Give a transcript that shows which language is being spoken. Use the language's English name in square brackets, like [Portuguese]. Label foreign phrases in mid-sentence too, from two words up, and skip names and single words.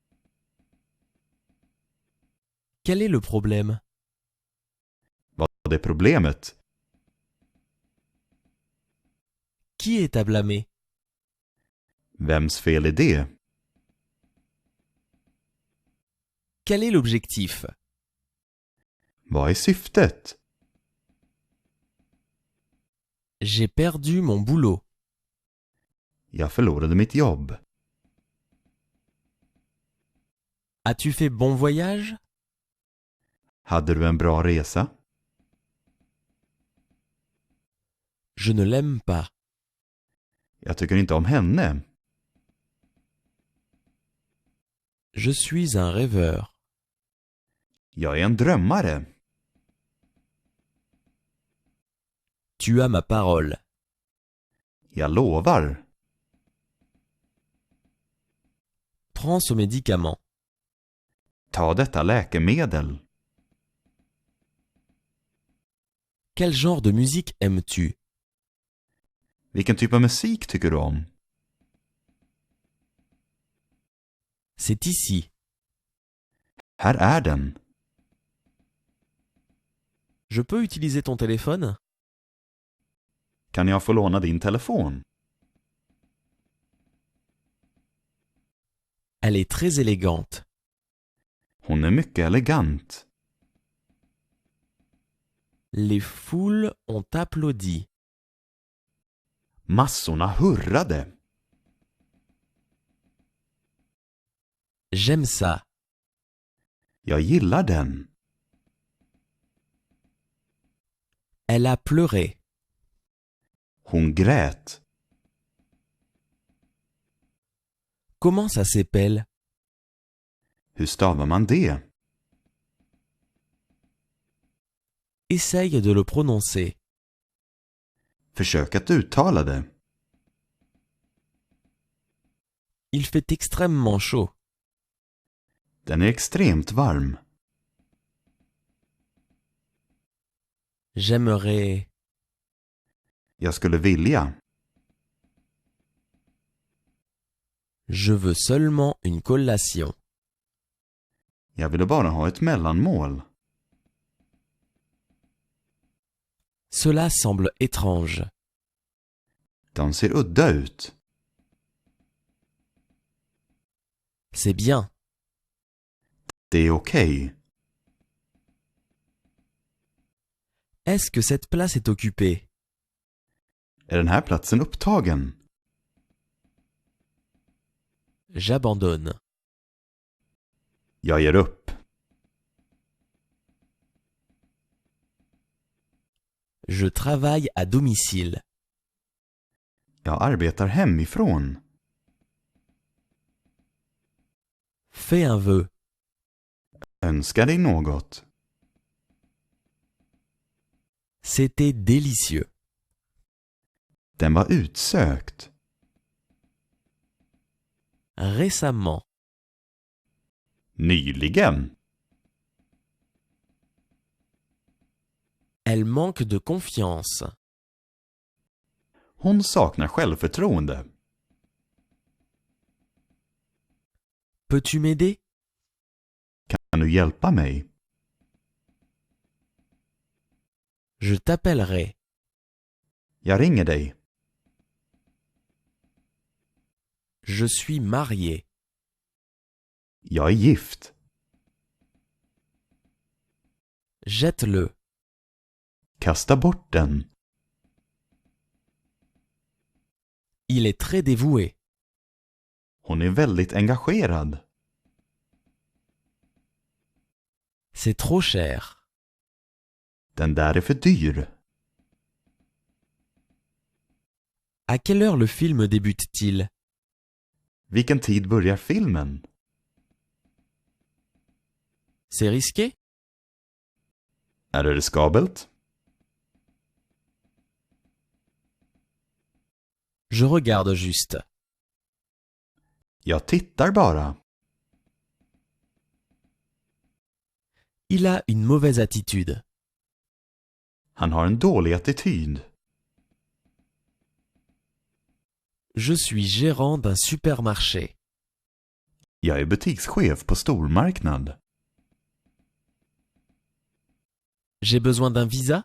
[French] Quel est le problème? [Swedish] Vad är problemet? [French] Qui est à blâmer? [Swedish] Vems fel är det? [French] Quel est l'objectif? [Swedish] Vad är syftet? [French] J'ai perdu mon boulot. [Swedish] Jag förlorade mitt jobb. [French] As-tu fait bon voyage? [Swedish] Hade du en bra resa? [French] Je ne l'aime pas. [Swedish] Jag tycker inte om henne. [French] Je suis un rêveur. [Swedish] Jag är en drömmare. [French] Tu as ma parole. [Swedish] Jag lovar. [French] Prends ce médicament. [Swedish] Ta detta läkemedel. [French] Quel genre de musique aimes-tu? [Swedish] Vilken typ av musik tycker du om? [French] C'est ici. [Swedish] Här är den. [French] Je peux utiliser ton téléphone? [Swedish] Kan jag få låna din telefon? [French] Elle est très élégante. [Swedish] Hon är mycket elegant. [French] Les foules ont applaudi. [Swedish] Massorna hurrade. [French] J'aime ça. [Swedish] Jag gillar den. [French] Elle a pleuré. [Swedish] Hon grät. [French] Comment ça s'appelle? [Swedish] Hur stavar man det? [French] Essaye de le prononcer. [Swedish] Försök att uttala det. [French] Il fait extrêmement chaud. [Swedish] Den är extremt varm. [French] J'aimerais... [Swedish] Jag skulle vilja. [French] Je veux seulement une collation. [Swedish] Jag ville bara ha ett mellanmål. [French] Cela semble étrange. [Swedish] De ser udda ut. [French] C'est bien. [Swedish] Det är okej. [French] Est-ce que cette place est occupée? [Swedish] Är den här platsen upptagen? [French] J'abandonne. [Swedish] Jag ger upp. [French] Je travaille à domicile. [Swedish] Jag arbetar hemifrån. [French] Fais un vœu. [Swedish] Önska dig något. [French] C'était délicieux. [Swedish] Den var utsökt. [French] Récemment. [Swedish] Nyligen. [French] Elle manque de confiance. [Swedish] Hon saknar självförtroende. [French] Peux-tu m'aider? [Swedish] Kan du hjälpa mig? [French] Je t'appellerai. [Swedish] Jag ringer dig. [French] Je suis marié. [Swedish] Jag är gift. [French] Jette-le. [Swedish] Kasta bort den. [French] Il est très dévoué. [Swedish] Hon är väldigt engagerad. [French] C'est trop cher. [Swedish] Den där är för dyr. [French] À quelle heure le film débute-t-il? [Swedish] Vilken tid börjar filmen? [French] C'est risqué? [Swedish] Är det riskabelt? [French] Je regarde juste. [Swedish] Jag tittar bara. [French] Il a une mauvaise attitude. [Swedish] Han har en dålig attityd. [French] Je suis gérant d'un supermarché. [Swedish] Jag är butikschef på stormarknad. [French] J'ai besoin d'un visa?